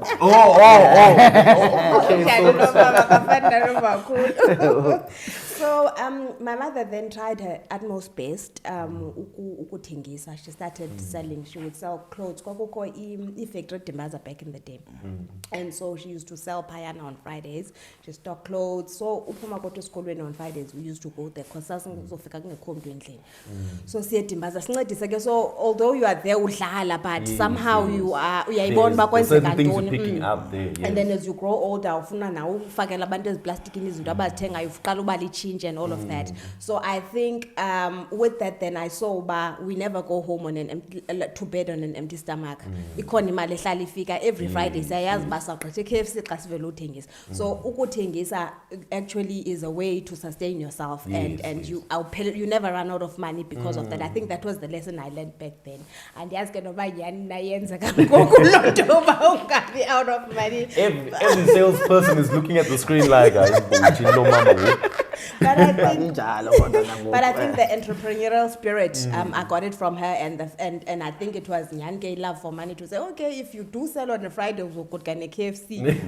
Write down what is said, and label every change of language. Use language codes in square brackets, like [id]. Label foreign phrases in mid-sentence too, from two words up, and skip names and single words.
[en] Okay. So my mother then tried her utmost best ukuthengisa. She started selling. She would sell clothes. [xh] Kwakukho i-factory [en] Dimbaza back in the day. And so she used to sell payana on Fridays. She stocked clothes. So [xh] uphuma kodwa esikolweni [en] on Fridays we used to go there because [xh] sasizofika kungekho mntu endlini. So siye Dimbaza sincedise ke, [en] so although you are there udlala but somehow you are [xh] uyayibona ba kwenzeka ntoni. [en] And then as you grow older [xh] ufuna nawe ufakela abantu eziplastikini izinto abazithengayo uqala uba lichinje [en] and all of that. So I think with that then I saw we never go home on an empty to bed on an empty stomach. [xh] Ikhona imali ehlala ifika [en] every Friday [xh] siyayazi basa gqithe KFC xa sivela uthengisa. [en] So ukuthengisa actually is a way to sustain yourself and you never run out of money because of that. I think that was the lesson I learned back then. [xh] And yazi ke noba yani nayenza kangoku lonto ba ungabi [en] out of money. Every salesperson is looking at the screen like But I think the entrepreneurial spirit, I got it from her, and I think it was Nyanke love for money to say, okay, if you do sell on a Friday, we'll go get a KFC.